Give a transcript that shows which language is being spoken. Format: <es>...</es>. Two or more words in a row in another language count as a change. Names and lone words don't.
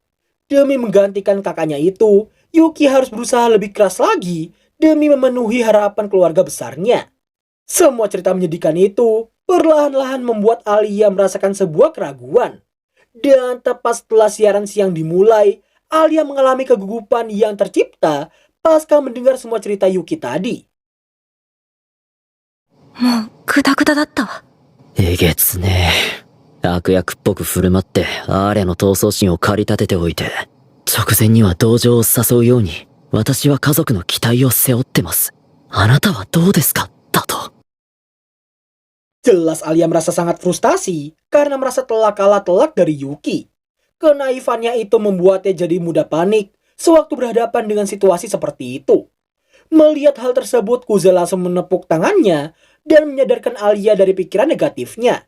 <id>Demi menggantikan kakaknya itu, Yuki harus berusaha lebih keras lagi demi memenuhi harapan keluarga besarnya. Semua cerita menyedihkan itu perlahan-lahan membuat Alia merasakan sebuah keraguan. Dan tepat setelah siaran siang dimulai, Alia mengalami kegugupan yang tercipta pasca mendengar semua cerita Yuki tadi.</id> <ja>もうグダグダだったわ。えげつねえ。悪役っぽく振る舞ってアーレの闘争心を駆り立てておいて、直前には同情を誘うように、私は家族の期待を背負ってます。あなたはどうですかだと。</ja> <id>Jelas Alia merasa sangat frustasi karena merasa telah kalah telak dari Yuki. Kenaifannya itu membuatnya jadi mudah panik sewaktu berhadapan dengan situasi seperti itu. Melihat hal tersebut, Kuze langsung menepuk tangannya dan menyadarkan Alia dari pikiran negatifnya.</id>